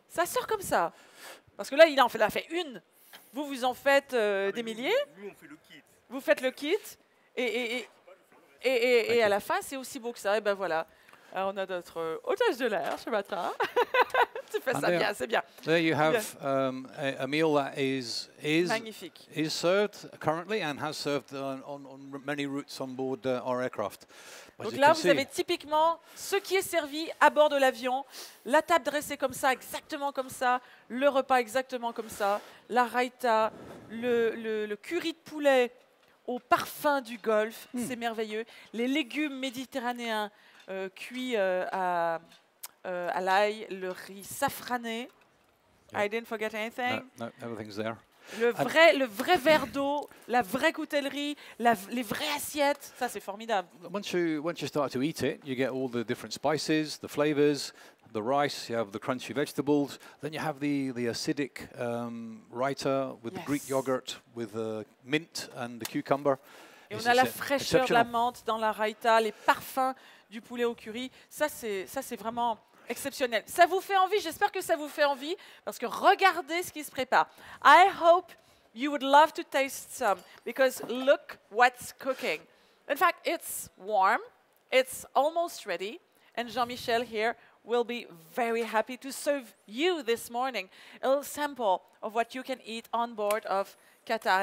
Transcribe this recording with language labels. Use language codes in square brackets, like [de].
[fr] Ça sort comme ça. Parce que là, il en fait une. Vous en faites des milliers. Nous, on fait le kit. Vous faites le kit. Et à la fin, c'est aussi beau que ça. Et ben voilà. Alors, on a notre hôtesse de l'air ce matin. Tu fais ça bien, c'est bien. [en] There you have a meal that is [fr] magnifique. [en] Is served currently and has served on many routes on board our aircraft. [fr] Donc là, vous avez typiquement ce qui est servi à bord de l'avion, la table dressée comme ça, exactement comme ça, le repas exactement comme ça, la raïta, le curry de poulet au parfum du Golfe, c'est merveilleux, les légumes méditerranéens cuits à l'ail, le riz safrané. [en] I didn't forget anything. No, everything's there. [fr] Le vrai verre d'eau, la vraie coutellerie, les vraies assiettes, ça c'est formidable. [en] Once you start to eat it, you get all the different spices, the flavors, the rice, you have the crunchy vegetables, then you have the acidic raita with the Greek yogurt, with the mint and the cucumber. [fr] Et on a la fraîcheur de la menthe dans la raita, les parfums du poulet au curry. Ça c'est vraiment exceptionnel. Ça vous fait envie? J'espère que ça vous fait envie parce que regardez ce qui se prépare. [en] I hope you would love to taste some because look what's cooking. In fact, it's warm. It's almost ready. And Jean-Michel here will be very happy to serve you this morning a little sample of what you can eat on board of Qatar.